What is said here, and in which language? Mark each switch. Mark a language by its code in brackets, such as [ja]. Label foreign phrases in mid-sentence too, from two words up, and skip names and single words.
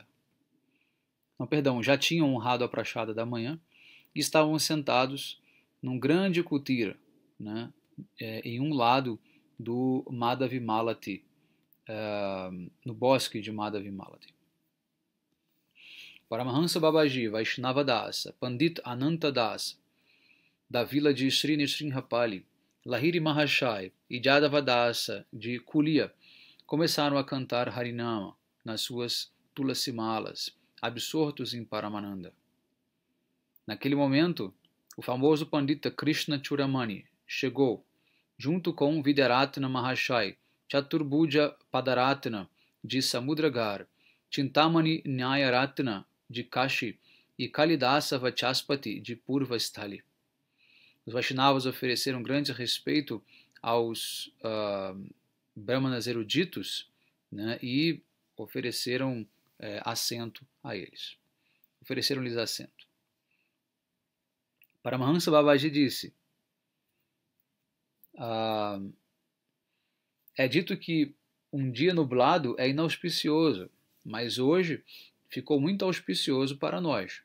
[pt] Já tinham honrado a Prashada da manhã e estavam sentados num grande kutira, né, em um lado do Madhavimalati, no bosque de Madhavimalati. Paramahansa Babaji Vaishnava Dasa, Pandit Ananta Dasa, da vila de Sri Nrsimhapali, Lahiri Mahashaya e Jadava Dasa de Kulia começaram a cantar Harinama nas suas tulasimalas, absortos em Paramananda. Naquele momento, o famoso Pandita Krishna Churamani chegou, junto com Vidyaratna Mahashai, Chaturbuja Padaratna de Samudragar, Chintamani Nyayaratna de Kashi e Kalidasa Vachaspati de Purvasthali. Os Vaishnavas ofereceram grande respeito aos brahmanas eruditos, né, e ofereceram assento a eles. Ofereceram-lhes assento. Paramahansa Babaji disse, é dito que um dia nublado é inauspicioso, mas hoje ficou muito auspicioso para nós.